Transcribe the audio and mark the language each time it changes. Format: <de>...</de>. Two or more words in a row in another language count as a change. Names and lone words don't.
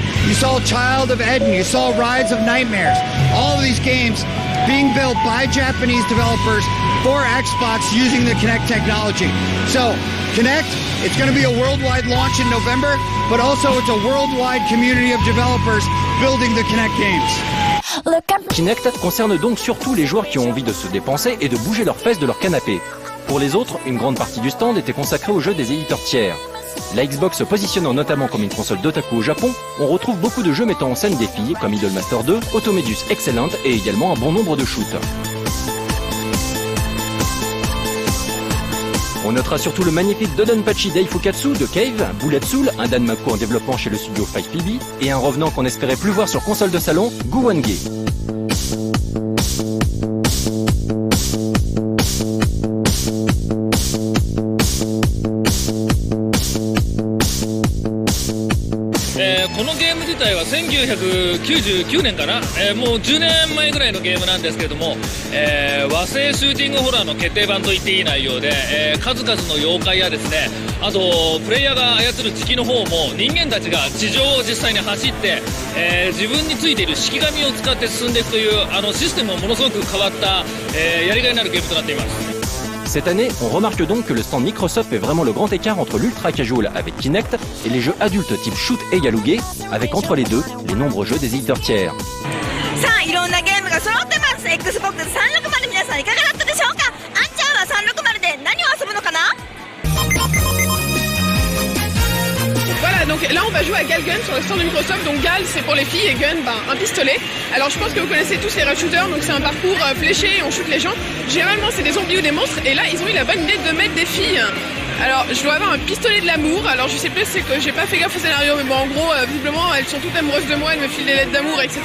<en>You saw Child of Eden, you saw Rides of Nightmares. All of these games being built by Japanese developers for Xbox using the Kinect technology. So Kinect, it's going to be a worldwide launch in November, but also it's a worldwide community of developers building the Kinect games.</en> <fr>Kinect concerne donc surtout les joueurs qui ont envie de se dépenser et de bouger leurs fesses de leur canapé. Pour les autres, une grande partie du stand était consacrée aux jeux des éditeurs tiers. La Xbox se positionnant notamment comme une console d'otaku au Japon, on retrouve beaucoup de jeux mettant en scène des filles comme Idolmaster 2, Automedius Excellent et également un bon nombre de shoots. On notera surtout le magnifique Dodonpachi Daifukatsu de Cave, Bullet Soul, un Danmaku en développement chez le studio 5PB, et un revenant qu'on espérait plus voir sur console de salon, Guwange.</fr> <ja>このゲーム自体は1999年かな、もう10年前ぐらいのゲームなんですけれども、和製シューティングホラーの決定版と言っていい内容で、数々の妖怪やですね、あとプレイヤーが操る敵の方も人間たちが地上を実際に走って、自分についている式紙を使って進んでいくというシステムもものすごく変わった、やりがいのあるゲームとなっています。</ja> <fr>Cette année, on remarque donc que le stand Microsoft fait vraiment le grand écart entre l'</fr> <en>ultra casual</en> <fr>avec Kinect et les jeux adultes type shoot et yaluge, avec entre les deux les nombreux jeux des éditeurs tiers.</fr> <ja>さあいろんなゲームが揃ってます。 Xbox 360皆さんいかがだったでしょうか。あんちゃんは360で何を遊ぶのかな。</ja> <fr>Voilà, donc là on va jouer à Galgun sur le stand de Microsoft. Donc Gal c'est pour les filles et Gun, un pistolet. Alors je pense que vous connaissez tous les</fr> <en>rush shooters,</en> <fr>donc c'est un parcours fléché et on shoot les gens. Généralement c'est des zombies ou des monstres, et là ils ont eu la bonne idée de mettre des filles. Alors je dois avoir un pistolet de l'amour. Alors je sais plus, c'est que j'ai pas fait gaffe au scénario, mais bon en gros visiblement elles sont toutes amoureuses de moi, elles me filent des lettres d'amour, etc.</fr>